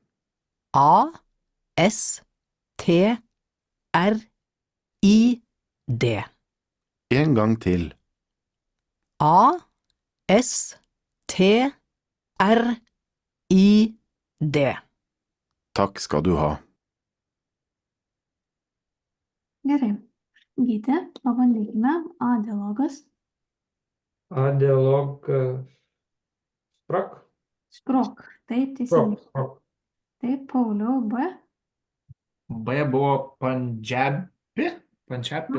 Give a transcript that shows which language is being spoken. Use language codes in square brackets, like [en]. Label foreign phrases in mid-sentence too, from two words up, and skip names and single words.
[no] A-S-T-R-I-D. En gang til. A-S-T-R-I-D. Takk skal du ha. [lt] Gerai. Gyti, pabandykime A dialogas. A dialog sprok. Sprok. Taip, teisingai. Taip, Pauliau, B. B buvo Punjabi. Punjabi.